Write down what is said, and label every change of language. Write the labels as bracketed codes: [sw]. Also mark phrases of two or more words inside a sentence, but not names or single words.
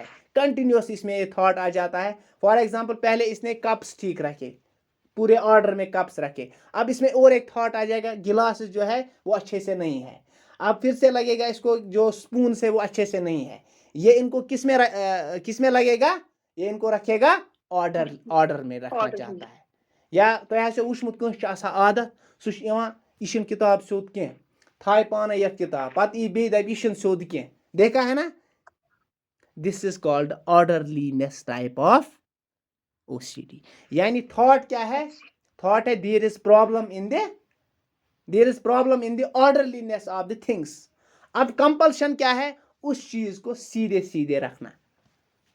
[hi] कंटिन्यूअस इसमें ये थॉट आ जाता है। [en] for example [hi] पहले इसने कप्स ठीक रखे, पूरे ऑर्डर में कप्स रखे। अब इसमें और एक थॉट आ जाएगा, गिलास जो है वो अच्छे से नहीं है। अब फिर से लगेगा इसको जो स्पून से वो अच्छे से नहीं है। ये इनको किस में लगेगा, ये इनको रखेगा ऑर्डर में रखना चाहता है। [ks] या तो वुचमुत कस आदत, सह किताब सोद कह थाय पान यथ किताब, पत बे दप यह सोद कह, [hi] देखा है ना। [en] This is called orderliness type of OCD. [hi] यानी थॉट क्या है, थॉट है [en] there is problem in the orderliness of the things. [hi] अब कंपल्शन क्या है, उस चीज को सीधे सीधे रखना।